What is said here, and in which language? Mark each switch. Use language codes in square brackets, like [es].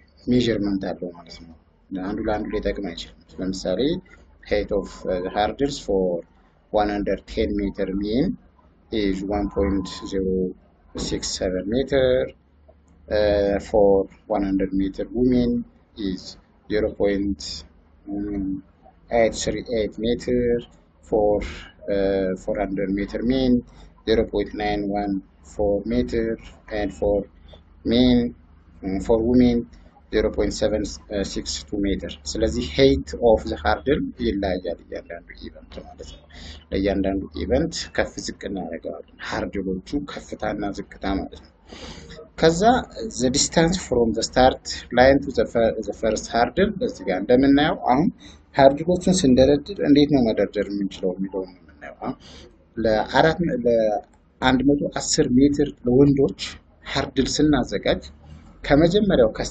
[am] ሜዠርመንት አለው ማለት ነው። አንዱ ለአንዱ ሊጠቅም አይችልም። ለምሳሌ [en] height of the hurdles for 110 meter mean is 1.067 meter. For 100 meter women is 0.838 meter. For 400 meter men 0.914 meter, and for men for women 0.762 meter. [am] ስለዚህ [en] height of the hurdle [am] ይለያያል እያንዳንዱ ኢቨንት ማለት ነው። ለእያንዳንዱ ኢቨንት ከፍ ዝቅ እናደርገዋለን። ሃርድሎቹ ከፍታና ዝቅታ ማለት ነው። ከዛ [en] the distance from the start line to the first hurdle [am] እዚህ ጋር እንደምናየው አሁን ሃርድሎቹን ስንደረድር እንዴት ነው መደርደር የምንችለው የሚለውን ነው የምናየው። ለ110 ሜትር ለወንዶች ሃርድል ስናዘጋጅ ከመጀመሪያው